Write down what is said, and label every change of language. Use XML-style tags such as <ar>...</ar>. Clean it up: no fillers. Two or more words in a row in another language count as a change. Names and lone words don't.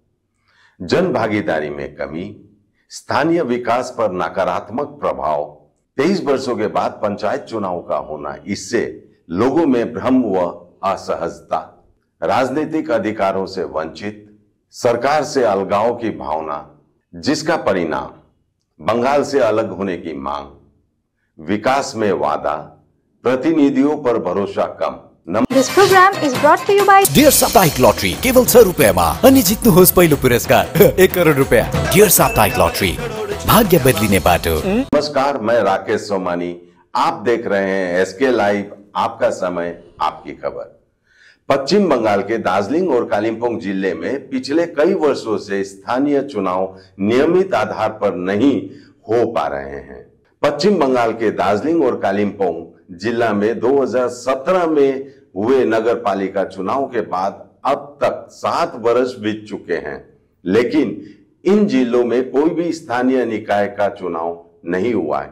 <hi>जन भागीदारी में कमी, स्थानीय विकास पर नकारात्मक प्रभाव, 23 वर्षों के बाद पंचायत चुनाव का होना, इससे लोगों में भ्रम व असहजता, राजनीतिक अधिकारों से वंचित, सरकार से अलगाव की भावना, जिसका परिणाम बंगाल से अलग होने की मांग, विकास में वादा, प्रतिनिधियों पर भरोसा कम।</hi> <en>This program is brought to you by</en> <ne>डियर साप्ताहिक लॉटरी केवल 6 रुपैयाँमा अनि जित्नुहोस् पहिलो पुरस्कार 1 करोड रुपैयाँ। डियर साप्ताहिक लॉटरी, भाग्य बदलिने बाटो।</ne> <hi>नमस्कार, मैं राकेश सोमानी, आप देख रहे हैं एसके लाइव, आपका समय आपकी खबर। पश्चिम बंगाल के दार्जिलिंग और कालिम्पोंग जिले में पिछले कई वर्षों से स्थानीय चुनाव नियमित आधार पर नहीं हो पा रहे हैं। पश्चिम बंगाल के दार्जिलिंग और कालिम्पोंग जिला में 2017 में हुए नगर पालिका चुनाव के बाद अब तक 7 वर्ष बीत चुके हैं, लेकिन इन जिलों में कोई भी स्थानीय निकाय का चुनाव नहीं हुआ है।</hi>